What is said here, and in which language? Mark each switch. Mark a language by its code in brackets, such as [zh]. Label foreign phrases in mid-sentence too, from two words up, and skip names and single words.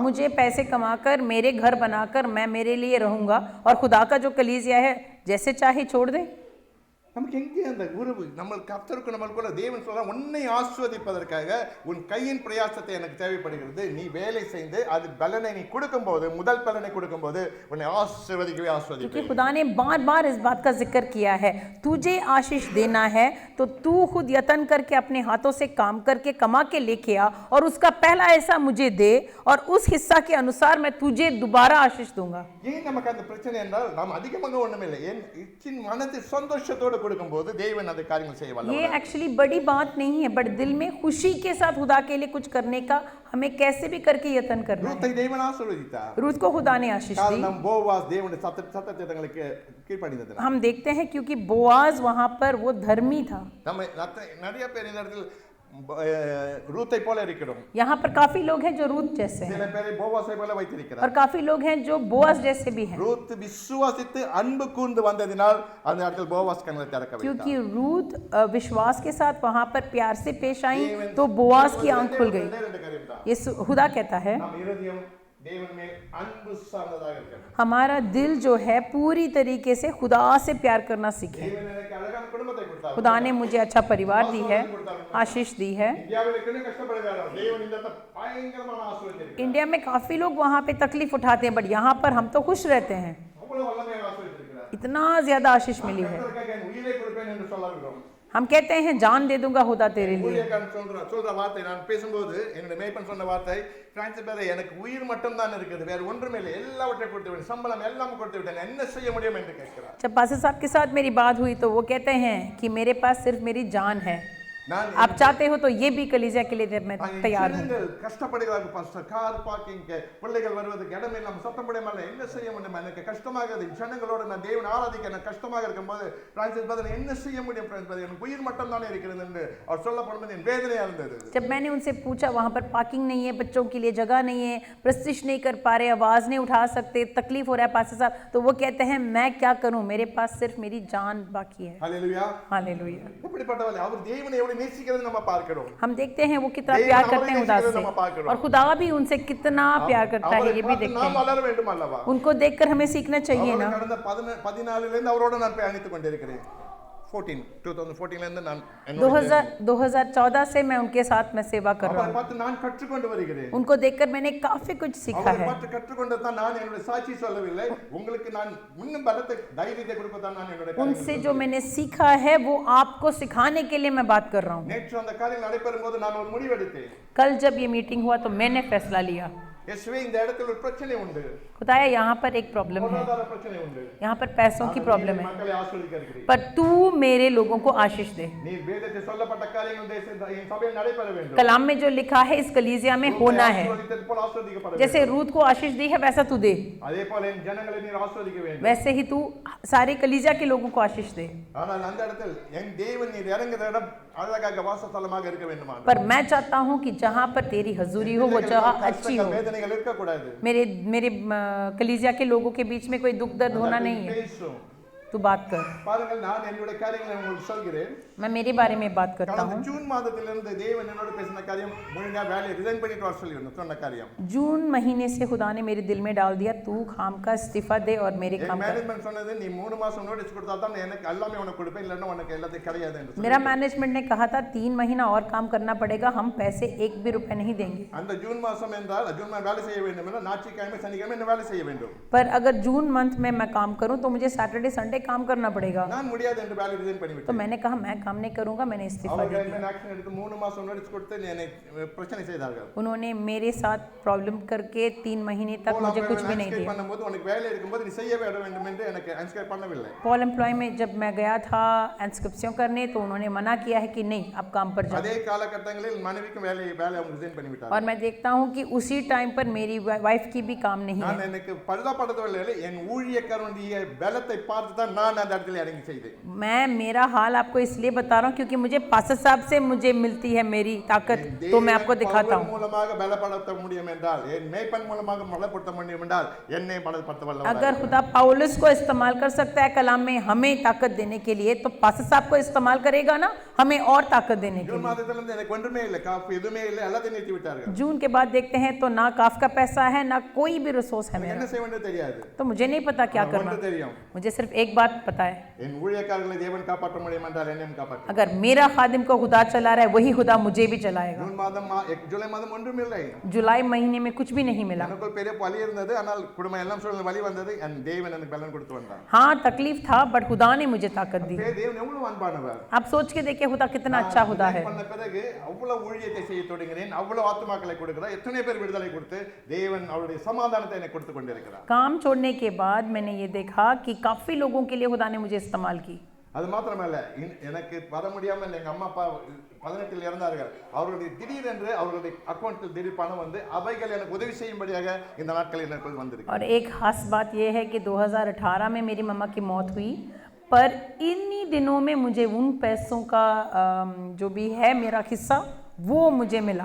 [hi] मुझे पैसे कमाकर मेरे घर बनाकर मैं मेरे लिए रहूंगा और खुदा का जो कलीसिया है जैसे चाहे छोड़ दे? [ta] நமக்கு எங்கே அந்த உறவு? நம்ம கர்த்தருக்கு நம்மளுக்குள்ள தேவன் சொல்ற உன்னை ஆசீர்வதிப்பதற்காக உன் கையின் பிரயாசத்தை எனக்கு தேவைப்படுகிறது. நீ வேலை செய்து அது பலனை நீ கொடுக்கும்போது, முதல் பலனை கொடுக்கும்போது உன்னை ஆசீர்வதிக்கவே ஆசீர்வதிப்பேன். [hi] क्योंकि खुदा ने बार बार इस बात का जिक्र किया है, तुझे आशीष देना है तो तू खुद यत्न करके अपने हाथों से काम करके कमा के लेके आ और उसका पहला हिस्सा मुझे दे और उस हिस्सा के अनुसार मैं तुझे दोबारा आशीष दूंगा। [ta] ஏன் நமக்கு அந்த பிரச்சனை என்றால் நாம் அதிகமாக ஒண்ணுமில்லை, என் இச்சின் மனதில் சந்தோஷத்தோடு கொடுக்கும்போது தேவன் அந்த காரியங்கள் செய்ய வல்லவர். [hi] ये एक्चुअली बड़ी बात नहीं है, बट दिल में खुशी के साथ खुदा के लिए कुछ करने का हमें कैसे भी करके यत्न करना है। [ta] ரூத்தை தேவன் ஆசீர்வதித்தார். [hi] रूथ को खुदा ने आशीष दी। [ta] காரணம் போவாஸ் தேவனுடைய சட்டதிட்டங்களுக்கு கீழ்ப்படிந்தது. [hi] हम देखते हैं क्योंकि बोआज वहां पर वो धर्मी था। [ta] நம்ம நிறைய பேர் இந்த இடத்துல ரூத்தை போல இருக்கிறோம். [hi] यहाँ पर काफी लोग हैं जो रूथ जैसे हैं [ta] சில பேரை போவாஸை போல வைத்திருக்கிறார். [hi] और काफी लोग हैं जो बोआज जैसे भी हैं। [ta] ரூத் விசுவாசித்து அன்பு கூர்ந்து வந்ததினால் அந்த இடத்துல போவாஸ் கண்களை திறக்க வைத்தார். [hi] क्योंकि रूथ विश्वास के साथ वहां पर प्यार से पेश आई तो बोआज की आंख खुल गई। ये खुदा कहता है [ta] நம் இருதயம் தேவன் மேல் அன்பு சார்ந்ததாக இருக்கணும். [hi] हमारा दिल जो है पूरी तरीके से खुदा से प्यार करना सीखे। [ta] தேவன் எனக்கு அழகான குடும்பத்தை கொடுத்தார். [hi] खुदा ने मुझे अच्छा परिवार दी है, आशीष दी है। [ta] இந்தியாவில் எத்தனை கஷ்டப்படுகிறாரோ தேவன் இந்த இடத்துல பயங்கரமான ஆசீர்வாதம். [hi] इंडिया में काफी लोग वहाँ पे तकलीफ उठाते हैं, बट यहाँ पर हम तो खुश रहते हैं। [ta] அவ்வளவு வல்லமையாக ஆசீர்வதிக்கிறார். [hi] इतना ज्यादा आशीष मिली है। [ta] கர்த்தருக்காக என் உயிரை கொடுப்பேன் என்று சொல்லவில்லை. [hi] हम कहते हैं जान दे दूंगा खुदा तेरे लिए। [ta] ஊழியக்காரன் சொல்ற வார்த்தை நான் பேசும்போது என்னுடைய மேய்ப்பன் சொன்ன வார்த்தை, பிரான்சிஸ் பிரதர், எனக்கு உயிர் மட்டும் தான் இருக்குது, வேற ஒன்றுமே இல்லை, எல்லாவற்றையும் கொடுத்து விட்டேன், சம்பளம் எல்லாம் கொடுத்து விட்டேன், என்ன செய்ய முடியும் என்று கேட்கிறார். [hi] जब पास्टर साहब के साथ मेरी बात हुई तो वो कहते हैं कि मेरे पास सिर्फ मेरी जान है, [ta] நான் [hi] आप चाहते हो तो ये भी कलीसिया के लिए मैं तैयार हूँ। [ta] ஜனங்கள் கஷ்டப்படுகிறார்கள் பாஸ்டர், [en] car parking, [ta] பிள்ளைகள் வருவதற்கு இடம் இல்லாம சத்தம் போடாமல என்ன செய்ய முடியும், எனக்கு கஷ்டமாக இருக்கு, ஜனங்களோட நான் தேவன் ஆராதிக்க எனக்கு கஷ்டமாக இருக்கும்போது பிரான்சிஸ் பிரதர் என்ன செய்ய முடியும் பிரான்சிஸ் பிரதர், எனக்கு உயிர் மட்டும் தானே இருக்கிறது என்று அவர் சொல்லப்படும்போது என் வேதனையா இருந்தது. [hi] जब मैंने उनसे पूछा वहाँ पर पार्किंग नहीं है, बच्चों के लिए जगह नहीं है, प्रस्तिश नहीं कर पा रहे, आवाज़ नहीं उठा सकते, तकलीफ हो रहा है पास्टर साहब, तो वो कहते हैं मैं क्या करूँ, मेरे पास सिर्फ मेरी जान बाकी है। [ta] ஹல்லேலூயா. [hi] हालेलुया। [ta] எப்படிப்பட்டவளே, அவர் தேவனை எவ்வளவு நேசிக்கிறது நம்ம பார்க்கிறோம். [hi] हम देखते हैं वो कितना प्यार करते हैं खुदा से, और खुदा भी उनसे कितना प्यार करता है ये भी देखते [ta] நாம் [hi] हैं। [ta] வளர வேண்டும் அல்லவா? [hi] उनको देखकर हमें सीखना चाहिए ना। [ta] கடந்த 14 இருந்து அவரோட நான் பயணித்துக் கொண்டிருக்கிறேன். 2014 இருந்து நான் [hi] 2014 से मैं उनके साथ में सेवा कर रहा [ta] அவரை [hi] हूँ। [ta] பார்த்து நான் கற்றுக்கொண்டு வருகிறேன். [hi] उनको देखकर मैंने काफी कुछ सीखा [ta] அவரை [hi] है। [ta] பார்த்து கற்றுக்கொண்டது தான் நான் என்னுடைய சாட்சி சொல்லவில்லை, உங்களுக்கு நான் இன்னும் பலத்தை தைரியத்தை கொடுக்க தான் நான் என்னுடைய [hi] उनसे जो मैंने सीखा है वो आपको सिखाने के लिए मैं बात कर रहा हूँ। [ta] நேற்று அந்த காரியம் நடைபெறும் போது நான் ஒரு முடிவெடுத்தேன். [hi] कल जब ये मीटिंग हुआ तो मैंने फैसला लिया, [ta] இயேசுவே இந்த இடத்துல ஒரு பிரச்சனை உண்டு, [hi] खुदाया यहाँ पर एक प्रॉब्लम है, [ta] பொருளாதார பிரச்சனை உண்டு, [hi] यहाँ पर पैसों की प्रॉब्लम है, [ta] மக்களை ஆசீர்வதிக்க இருக்கிறீர். [hi] पर तू मेरे लोगों को आशीष दे। [ta] நீ வேதத்தில் சொல்லப்பட்ட காரியங்கள் என் சபையில் நடைபெற வேண்டும். [hi] कलाम में जो लिखा है इस कलीसिया में होना है, [ta] ஆசீர்வதித்தது போல ஆசீர்வதிக்கப்பட வேண்டும். [hi] जैसे रूत को आशीष दी है वैसा तू दे, [ta] அதே போல என் ஜனங்களை நீர் ஆசீர்வதிக்க வேண்டும். [hi] वैसे ही तू सारे कलीसिया के लोगों को आशीष दे। [ta] ஆனால் அந்த இடத்தில் என் தேவன் நீர் இறங்குற இடம் அழகாக வாசஸ்தலமாக இருக்க வேண்டுமா? [hi] पर मैं चाहता हूँ कि जहाँ पर तेरी हजूरी हो वो जगह अच्छी हो। [ta] வேதனைகள் இருக்க கூடாது. [hi] मेरे मेरे कलीसिया के लोगों के बीच में कोई दुख दर्द होना नहीं है। [ta] பேசும். [hi] तू बात कर। [ta] பாருங்கள், நான் என்னுடைய காரியங்களை உங்களுக்கு சொல்கிறேன். [hi] मैं मेरे बारे में बात करता [ta] கடந்த [hi] हूँ। [ta] ஜூன் மாதத்திலிருந்து தேவன் என்னோட பேசின காரியம், முழுங்கா வேலையை ரிசைன் பண்ணிட்டு வர சொல்லி சொன்ன காரியம். [hi] जून महीने से खुदा ने मेरे दिल में डाल दिया तू काम का इस्तीफा दे और मेरे [ta] என் [hi] काम का। [ta] மேனேஜ்மெண்ட் சொன்னது, நீ 3 மாசம் நோட்டீஸ் கொடுத்தா தான் எனக்கு எல்லாமே உனக்கு கொடுப்பேன், இல்லைன்னா உனக்கு எல்லாத்தையும் கிடையாது என்று. [hi] मेरा मैनेजमेंट ने कहा था 3 महीना और काम करना पड़ेगा, हम पैसे एक भी रुपए नहीं देंगे। [ta] அந்த ஜூன் மாசம் என்றால் ஜூன் மாதம் வேலை செய்ய வேண்டும் என்றால் ஞாயிற்றுக்கிழமை சனிக்கிழமை என்ன வேலை செய்ய வேண்டும். [hi] पर अगर जून मंथ में मैं काम करूं तो मुझे [en] Saturday Sunday [hi] काम करना पड़ेगा। [ta] நான் முடியாது என்று வேலை ரிசைன் பண்ணி [hi] तो [ta] விட்டேன். [hi] मैंने कहा मैं काम नहीं करूंगा, मैंने इस्तीफा दे [ta] அவர்கள் [hi] दिया। [ta] என்ன ஆக்ஷன் எடுத்து 3 மாசம் நோட்டீஸ் கொடுத்து என்னை பிரச்சனை செய்தார்கள். [hi] उन्होंने मेरे साथ प्रॉब्लम करके 3 महीने तक मुझे कुछ भी नहीं दिया। [ta] பண்ணும்போது உனக்கு வேலை இருக்கும்போது நீ செய்ய வேண்டும் என்று எனக்கு அன்ஸ்கிரைப் பண்ணவில்லை. [hi] पॉल एम्प्लॉय में जब मैं गया था इंस्क्रिप्शन करने तो उन्होंने मना किया है कि नहीं अब काम पर जाओ। [ta] அதே காலகட்டங்களில் மனைவிக்கும் வேலை அவங்க ரிசைன் பண்ணி விட்டார்கள். [hi] और मैं देखता हूँ कि उसी टाइम पर मेरी वाइफ की भी काम नहीं [ta] நான் [hi] है। [ta] எனக்கு பரிதாபப்படவில்லை, என் ஊழியக்காரனுடைய பலத்தை பார்த்து தான் நான் அந்த இடத்துல இறங்கி செய்தேன். [hi] मैं मेरा हाल आपको इसलिए बता रहा हूँ क्योंकि मुझे पास्टर साहब से मुझे मिलती है मेरी ताकत, तो मैं आपको दिखाता [ta] தேவன் [hi] हूँ। [ta] மூலமாக பலப்படுத்த முடியும் என்றால், என் மேய்ப்பன் மூலமாக பலப்படுத்த முடியும் என்றால் என்னை பலப்படுத்த வல்லவராக [hi] अगर खुदा पौलुस को इस्तेमाल कर सकता है कलाम में हमें ताकत देने के लिए, तो पास्टर साहब को इस्तेमाल करेगा ना हमें और ताकत देने के [ta] ஜூன் [hi] लिए। [ta] மாதத்திலிருந்து எனக்கு ஒன்றுமே இல்லை, காப்பு எதுவுமே இல்லை, எல்லாத்தையும் நிறுத்தி விட்டார்கள். [hi] जून के बाद देखते हैं तो ना काफ का पैसा है ना कोई भी रिसोर्स है [ta] என்ன [hi] मेरा, [ta] செய்ய வேண்டும் தெரியாது. [hi] तो मुझे नहीं पता क्या करना। [ta] ஒன்று தெரியும், [hi] मुझे सिर्फ एक बात पता है, [ta] என் ஊழியக்காரர்களை தேவன் காப்பாற்ற முடியும் என்றால் என்னையும் காப்பாற்ற. [hi] अगर मेरा खादिम को खुदा चला रहा है वही खुदा मुझे भी चलाएगा। [ta] ஜூன் மாதம் ஜூலை மாதம் ஒன்றும் இல்லை. [hi] जुलाई महीने में कुछ भी नहीं मिला। [ta] எனக்குள் பெரிய வலி இருந்தது, ஆனால் குடும்பம் எல்லாம் சூழ்நிலை வலி வந்தது, என் தேவன் எனக்கு பலன் கொடுத்து வந்தார். [hi] हाँ तकलीफ था बट खुदा ने मुझे ताकत दी। [ta] தேவன் எவ்வளவு அன்பானவர். [hi] आप सोच के देखिए खुदा कितना अच्छा खुदा है। [ta] பண்ண பிறகு அவ்வளவு ஊழியத்தை செய்ய தொடங்கினேன், அவ்வளவு ஆத்துமாக்களை கொடுக்கிறார், எத்தனை பேர் விடுதலை கொடுத்து தேவன் அவருடைய சமாதானத்தை எனக்கு கொடுத்து கொண்டிருக்கிறார். [hi] काम छोड़ने के बाद मैंने ये देखा कि काफी लोगों के लिए खुदा ने मुझे इस्तेमाल की। [ta] அது மாத்திரமல்ல, எனக்கு வர முடியாமல் எங்க அம்மா அப்பா 18 இறந்தார்கள். அவர்களுடைய திடீரென்று அவர்களுடைய அக்கௌண்ட்டில் திடீர் பணம் வந்து அவைகள் எனக்கு உதவி செய்யும்படியாக இந்த நாட்களில் எனக்குள் வந்திருக்கு. [hi] और एक खास बात यह है कि 2018 में मेरी मम्मा की मौत हुई, पर इन्हीं दिनों में मुझे उन पैसों का जो भी है मेरा हिस्सा वो मुझे मिला।